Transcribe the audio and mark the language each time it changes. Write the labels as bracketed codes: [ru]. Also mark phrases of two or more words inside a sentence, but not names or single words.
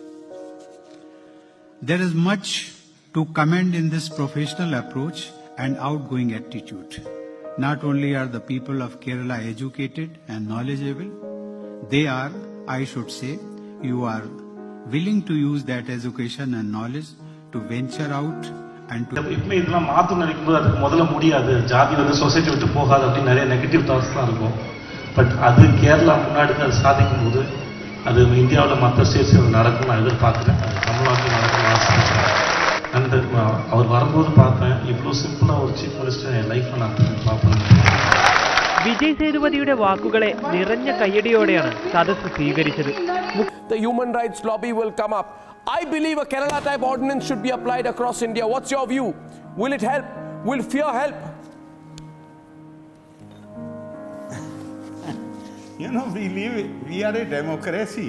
[en] There is much to commend in this professional approach and outgoing attitude. Not only are the people of Kerala educated and knowledgeable, they are, I should say, you are willing to use that education and knowledge to venture out and to... [ta] இப்போ இதெல்லாம் மாற்றணும் நினைக்கும்போது அதுக்கு முதல்ல முடியாது. ஜாதி சொசைட்டி விட்டு போகாது அப்படின்னு நிறைய [en] negative thoughts [ta] தான் இருக்கும். பட் அது கேரளா முன்னாடி அது சாதிக்கும் போது அது இந்தியாவில் மற்ற ஸ்டேட்ஸ் நடக்கும் நான் எதிர்பார்க்குறேன். அது தமிழ்நாட்டில் நடக்கும் ஆசை. அந்த நான் அவர் வரும்போது பார்த்தேன், இவ்வளோ சிம்பிளாக ஒரு [en] chief minister [ta] என் லைஃப்பில் நான் பார்ப்பேன். [ml] വിജയ് സേതുപതിയുടെ വാക്കുകളെ നിറഞ്ഞ കയ്യടിയോടെയാണ് സദസ്സ് സ്വീകരിച്ചത്. [en] The human rights lobby will come up. I believe a Kerala type ordinance should be applied across India. What's your view? Will it help? Will fear help? You know, we are a democracy.